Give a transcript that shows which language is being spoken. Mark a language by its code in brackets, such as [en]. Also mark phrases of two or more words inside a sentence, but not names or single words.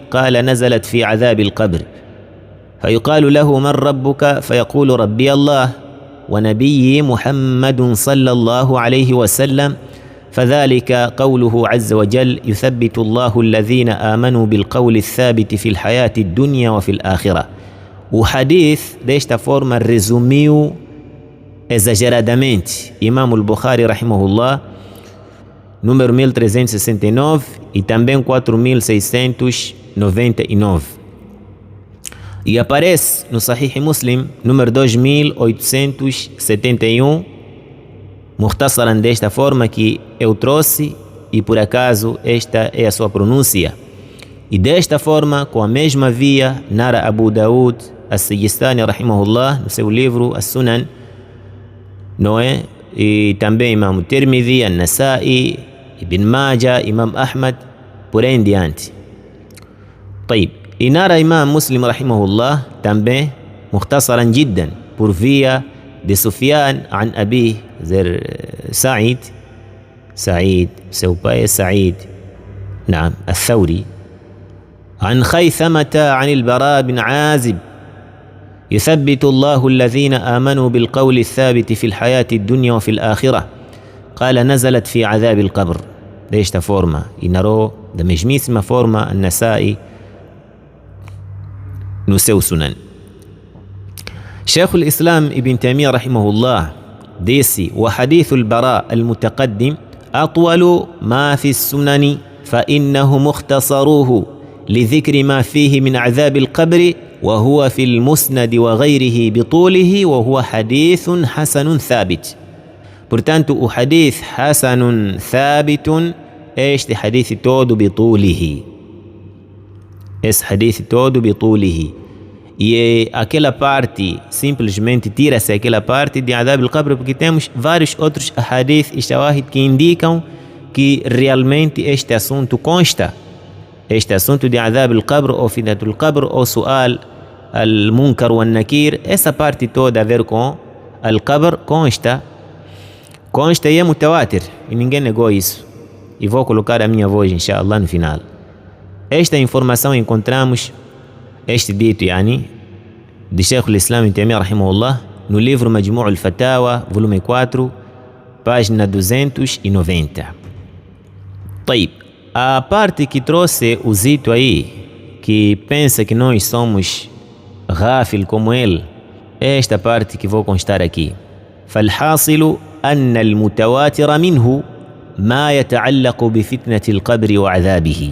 [ar] قال: نزلت في عذاب القبر، فيقال له: من ربك؟ فيقول: ربي الله ونبي محمد صلى الله عليه وسلم. فذلك قوله عز وجل: يثبت الله الذين آمنوا بالقول الثابت في الحياة الدنيا وفي الآخرة. [pt] O hadith desta forma resumiu exageradamente Imam al-Bukhari rahimahullah, número 1369 e também 4699. E aparece no Sahih Muslim, número 2871, mukhtasaran desta forma que eu trouxe, e por acaso esta é a sua pronúncia. E desta forma, com a mesma via, narra Abu Daud As-Sijistani rahimahullah no seu livro As-Sunan, não é? E também Imam Tirmidhi, An-Nasa'i, Ibn Majah, Imam Ahmad, por aí em diante. طيب. E narra Imam Muslim rahimahullah também, [ar] مختصرا جدا, [pt] por via de Sufyan an Abi Sa'id, seu pai é Sa'id, [ar] نعم الثوري, عن خيثمة عن البراء بن عازب يثبت الله الذين آمنوا بالقول الثابت في الحياة الدنيا وفي الآخرة قال نزلت في عذاب القبر. [pt] desta forma, e narrou da mesmíssima forma An-Nasa'i no seu Sunan. [ar] Sheikh al-Islam Ibn Taymiyyah rahimahullah disse: وحديث البراء المتقدم أطول ما في السنن فإنه مختصروه لذكر ما فيه من عذاب القبر وهو في المسند وغيره بطوله وهو حديث حسن ثابت. [pt] Portanto, o hadith [ar] حسن ثابت [pt] este hadith todo بطوله. Esse hadith todo بطوله. E aquela parte, simplesmente tira-se aquela parte de [ar] عذاب القبر, [pt] porque temos vários outros hadith e shawahid que indicam que realmente este assunto consta. Este assunto de [ar] عذاب القبر [pt] ou [ar] فتنة القبر [pt] ou [ar] سؤال المنكر والنكير, [pt] essa parte toda a ver com al-Qabr consta e é mutawatir, e ninguém negou isso. E vou colocar a minha voz, inshallah, no final. Esta informação encontramos, este dito, de Sheikh al-Islam Ibn Taymiyyah rahimahullah, no livro Majmu' al-Fatawa, volume 4, página 290. [ar] طيب. [pt] A parte que trouxe o Zito aí, que pensa que nós somos ghafil como ele, é esta parte que vou constar aqui. [ar] فالحاصل أن المتواتر منه ما يتعلق بفتنة القبر وعذابه.